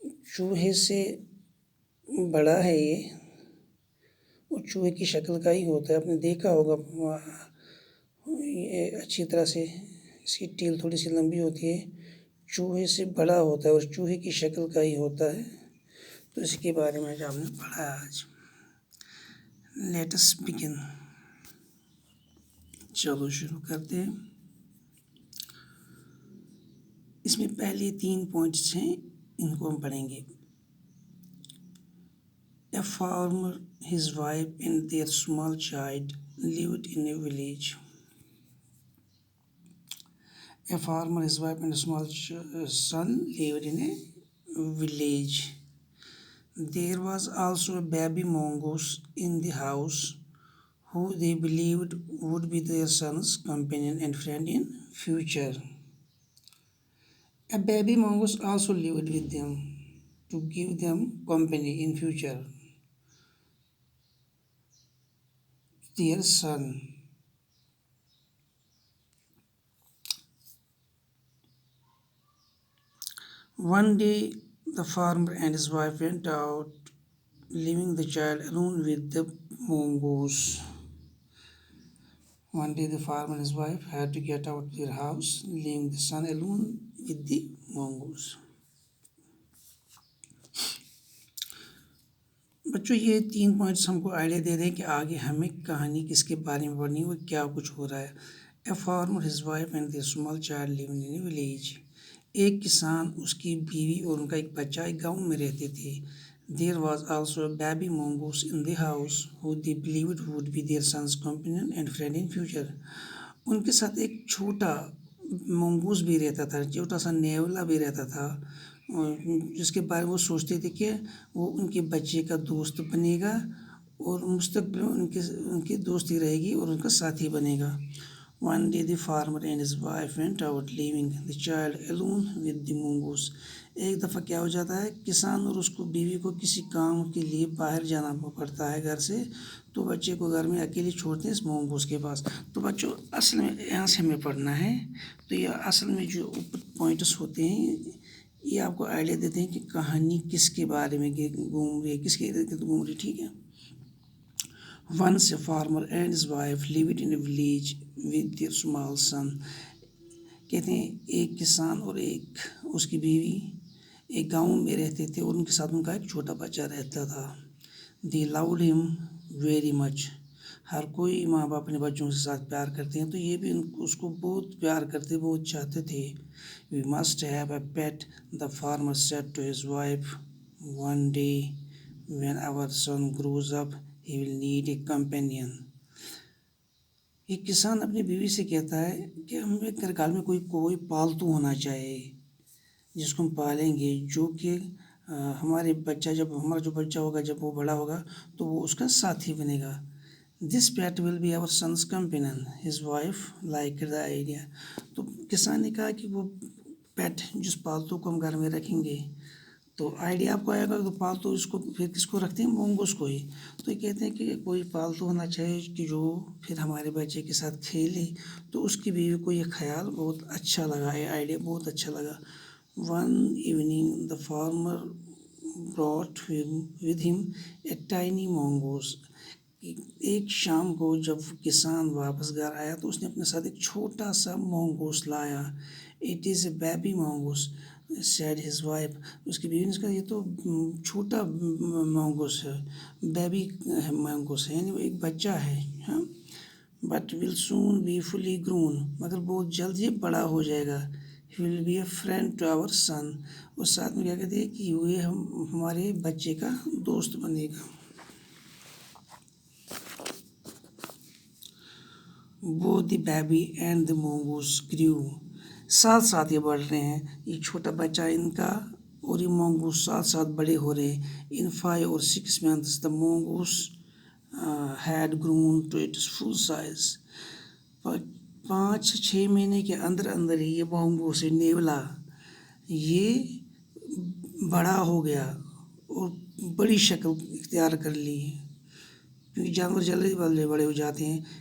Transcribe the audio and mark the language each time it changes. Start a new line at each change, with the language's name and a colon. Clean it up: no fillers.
Urdu: چوہے سے بڑا ہے یہ اور چوہے کی شکل کا ہی ہوتا ہے آپ نے دیکھا ہوگا یہ اچھی طرح سے اس کی ٹیل تھوڑی سی لمبی ہوتی ہے چوہے سے بڑا ہوتا ہے اور چوہے کی شکل کا ہی ہوتا ہے تو اس کے بارے میں جو آپ نے پڑھا ہے آج
English: let us begin
Urdu: چلو شروع کرتے ہیں اس میں پہلے 3 پوائنٹس ہیں ان کو ہم پڑھیں گے
English: A farmer, his wife and their small child lived in a village. A farmer, his wife and a small son lived in a village. There was also a baby mongoose in the house who they believed would be their son's companion and friend in future. A baby mongoose also lived with them to give them company in future. Their son. One day, the farmer and his wife went out, leaving the child alone with the mongoose. One day, the farmer and his wife had to get out of their house, leaving the son alone with the mongoose.
Urdu: بچوں یہ 3 points ہم کو idea دے دیں کہ آگے ہمیں کہانی کس کے بارے میں پڑھنی ہے کیا کچھ ہو رہا ہے.
English: A farmer his wife and their small child living in a village.
Urdu: ایک کسان اس کی بیوی اور ان کا ایک بچہ ایک گاؤں میں رہتے تھے.
English: There was also a baby mongoose in the house who they believed would be their son's companion and friend in future.
Urdu: ان کے ساتھ ایک چھوٹا مونگوس بھی رہتا تھا چھوٹا سا نیولا بھی رہتا تھا جس کے بارے میں وہ سوچتے تھے کہ وہ ان کے بچے کا دوست بنے گا اور مستقبل میں ان کی دوستی رہے گی اور ان کا ساتھی بنے گا.
English: One day the farmer and his wife went out leaving the child alone with the mongoose.
Urdu: ایک دفعہ کیا ہو جاتا ہے کسان اور اس کو بیوی کو کسی کام کے لیے باہر جانا پڑتا ہے گھر سے تو بچے کو گھر میں اکیلے چھوڑتے ہیں اس مونگوس کے پاس. تو بچوں اصل میں یہاں سے ہمیں پڑھنا ہے تو یہ اصل میں جو اوپر پوائنٹس ہوتے ہیں یہ آپ کو آئیڈیا دیتے ہیں کہ کہانی کس کے بارے میں گھوم رہی ہے کس کے ارد گرد گھوم رہی ٹھیک ہے.
English: Once a farmer and his wife lived in a village with their small son.
Urdu: کہتے ہیں ایک کسان اور ایک اس کی بیوی ایک گاؤں میں رہتے تھے اور ان کے ساتھ ان کا ایک چھوٹا بچہ رہتا تھا.
English: They loved him very much.
Urdu: ہر کوئی ماں باپ اپنے بچوں کے ساتھ پیار کرتے ہیں تو یہ بھی اس کو بہت پیار کرتے بہت چاہتے تھے.
English: We must have a pet, the farmer said to his wife one day. When our son grows up, he will need a companion.
Urdu: ایک کسان اپنی بیوی سے کہتا ہے کہ ہمیں گھر میں کوئی پالتو ہونا چاہیے جس کو ہم پالیں گے جو کہ ہمارا جو بچہ ہوگا جب وہ بڑا ہوگا تو وہ اس کا ساتھی بنے گا.
English: This pet will be our son's companion. His wife liked the idea.
Urdu: تو کسان نے کہا کہ وہ پیٹ جس پالتو کو ہم گھر میں رکھیں گے تو آئیڈیا آپ کو آئے گا تو پالتو اس کو پھر کس کو رکھتے ہیں مونگوس کو ہی. تو یہ کہتے ہیں کہ کوئی پالتو ہونا چاہیے کہ جو پھر ہمارے بچے کے ساتھ کھیلے تو اس کی بیوی کو یہ خیال بہت اچھا لگا یہ آئیڈیا بہت اچھا لگا.
English: One evening the farmer brought with him a tiny mongoose.
Urdu: ایک شام کو جب کسان واپس گھر آیا تو اس نے اپنے ساتھ ایک چھوٹا سا مونگوس لایا.
English: It is a baby mongoose, said his wife.
Urdu: اس کی بیوی نے کہا یہ تو چھوٹا مونگوس ہے, بیبی مونگوس ہے, یعنی وہ ایک بچہ ہے. ہاں,
English: but will soon be fully grown,
Urdu: مگر بہت جلد یہ بڑا ہو جائے گا.
English: He will be a friend to our son.
Urdu: اور ساتھ میں کیا کہتے ہیں کہ یہ ہمارے بچے کا دوست بنے گا.
English: Both the baby and the mongoose grew.
Urdu: ساتھ ساتھ یہ بڑھ رہے ہیں, یہ چھوٹا بچہ ان کا اور یہ مونگوس ساتھ ساتھ بڑے ہو رہے ہیں.
English: In 5 or 6 months the mongoose had grown to its full size.
Urdu: 5-6 مہینے کے اندر اندر ہی یہ مونگوس نیولا یہ بڑا ہو گیا اور بڑی شکل اختیار کر لی, کیونکہ جانور جلدی بڑے ہو جاتے ہیں.